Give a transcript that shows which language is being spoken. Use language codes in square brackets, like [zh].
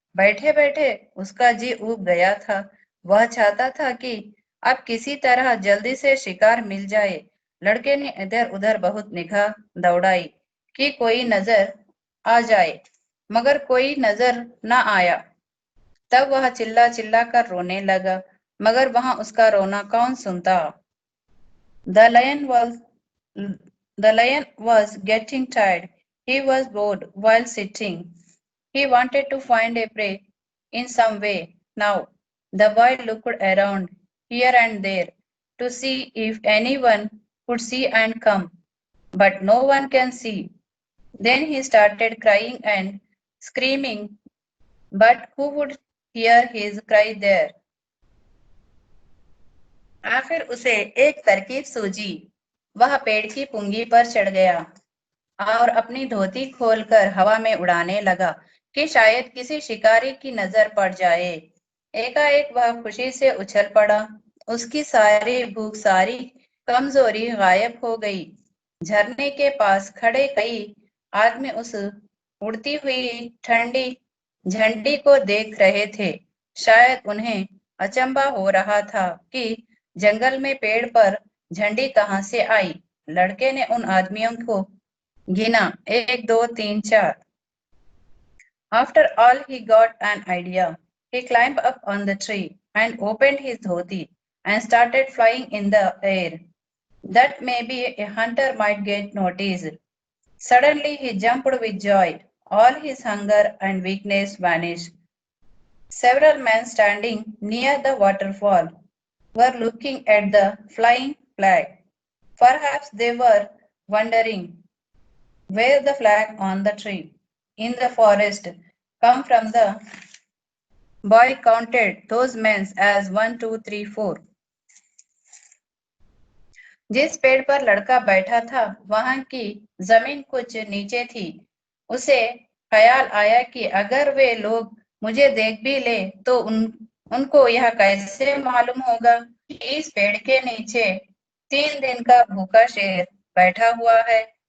[hi] बैठे बैठे उसका जी ऊब गया था। वह चाहता था कि अब किसी तरह जल्दी से शिकार मिल जाए। लड़के ने इधर उधर बहुत निगाह दौड़ाई कि कोई नजर आ जाए, मगर कोई नजर न आया। तब वह चिल्ला चिल्ला कर रोने लगा, मगर वहां उसका रोना कौन सुनता? [en] The lion was the lion was getting tired. He was bored while sitting. He wanted to find a prey in some way. Now, the boy looked around here and there to see if anyone could see and come, but no one can see. Then he started crying and screaming, but who would hear his cry there? [hi] आखिर उसे एक तरकीब सूझी। वह पेड़ की पुंगी पर चढ़ गया और अपनी धोती खोलकर हवा में उड़ाने लगा कि शायद किसी शिकारी की नजर पड़ जाए। एकाएक वह खुशी से उछल पड़ा। उसकी सारी भूख, सारी कमजोरी गायब हो गई। झरने के पास खड़े कई आदमी उस उड़ती हुई ठंडी झंडी को देख रहे थे। शायद उन्हें अचंभा हो रहा था कि जंगल में पेड़ पर झंडी कहाँ से आई। लड़के ने उन आदमियों को गिना, 1, 2, 3, 4। [en] After all, he got an idea. He climbed up on the tree and opened his dhoti and started flying in the air. That maybe a hunter might get noticed. Suddenly he jumped with joy. All his hunger and weakness vanished. Several men standing near the waterfall were looking at the flying flag. Perhaps they were wondering where the flag on the tree in the forest come from. The boy counted those men as 1, 2, 3, 4. [hi] जिस पेड़ पर लड़का बैठा था वहां की जमीन कुछ नीचे थी। उसे ख्याल आया कि अगर वे लोग मुझे देख भी ले तो उनको यह कैसे मालूम होगा कि इस पेड़ के नीचे 3 दिन का भूखा शेर बैठा हुआ है।